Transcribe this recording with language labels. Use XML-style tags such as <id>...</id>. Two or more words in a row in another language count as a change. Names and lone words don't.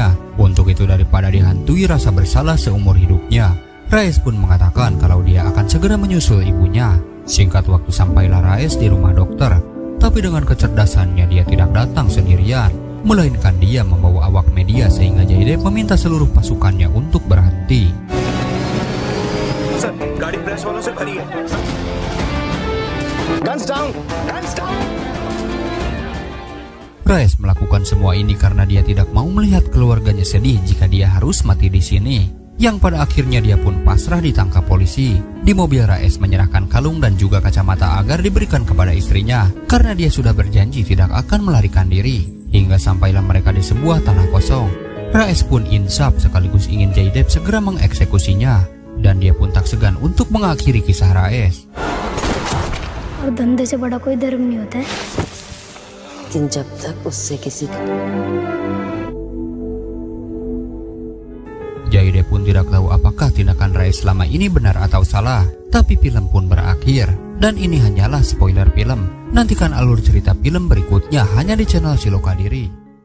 <id>Untuk itu daripada dihantui rasa bersalah seumur hidupnya, Raes pun mengatakan kalau dia akan segera menyusul ibunya. Singkat waktu sampailah Raes di rumah dokter. Tapi dengan kecerdasannya dia tidak datang sendirian, melainkan dia membawa awak media sehingga Jaydev meminta seluruh pasukannya untuk berhenti.</id> <hi>सर गाड़ी प्रेस वालों से भरी है</hi> <en>guns down</en> <id>Raes melakukan semua ini karena dia tidak mau melihat keluarganya sedih jika dia harus mati di sini. Yang pada akhirnya dia pun pasrah ditangkap polisi. Di mobil Raes menyerahkan kalung dan juga kacamata agar diberikan kepada istrinya karena dia sudah berjanji tidak akan melarikan diri. Hingga sampailah mereka di sebuah tanah kosong. Raes pun insaf sekaligus ingin Jaydev segera mengeksekusinya. Dan dia pun tak segan untuk mengakhiri kisah Raes.</id> <hi>और धंधे से बड़ा कोई धर्म नहीं होता है। लेकिन जब तक उससे किसी</hi> <id>Jaydev pun tidak tahu apakah tindakan Raes selama ini benar atau salah. Tapi film pun berakhir. Dan ini hanyalah spoiler film. Nantikan alur cerita film berikutnya hanya di channel Siloka Diri.</id>